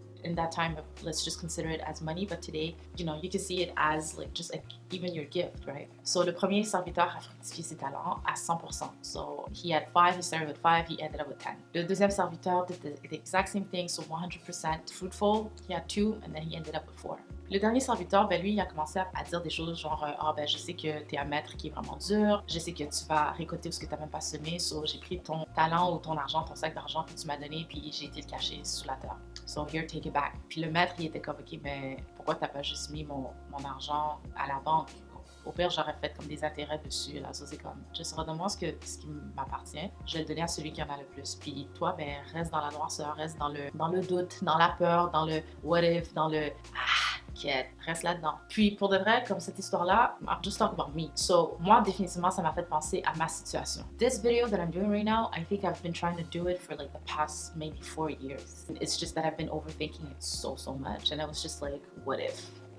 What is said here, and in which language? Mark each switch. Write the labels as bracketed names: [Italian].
[English] In that time, let's just consider it as money, but today, you can see it as like just like even your gift, right? [French] So le premier serviteur a fructifié ses talents à 100%. [English] So he had 5, he started with 5, he ended up with 10. [French] Le deuxième serviteur [English] did the exact same thing, so 100% fruitful. He had 2, and then he ended up with 4. [French] Le dernier serviteur, lui, il a commencé à dire des choses genre je sais que t'es un maître qui est vraiment dur, je sais que tu vas récolter ce que t'as même pas semé, so j'ai pris ton talent ou ton argent, ton sac d'argent que tu m'as donné, puis j'ai été le cacher sous la terre. [English] So here, take it back. [French] Puis le maître, il était comme, ok, mais pourquoi t'as pas juste mis mon argent à la banque? Au pire, j'aurais fait comme des intérêts dessus. Là, ça c'est comme, juste redonne-moi ce qui m'appartient. Je vais le donner à celui qui en a le plus. Puis toi, reste dans la noirceur, reste dans le doute, dans la peur, dans le [English] what if, [French] dans le reste là-dedans. Puis pour de vrai, comme cette histoire-là, [English] I'll just talk about me. [French] So moi, définitivement, ça m'a fait penser à ma situation. [English] This video that I'm doing right now, I think I've been trying to do it for like the past maybe 4 years. It's just that I've been overthinking it so much, and I was just like, what if?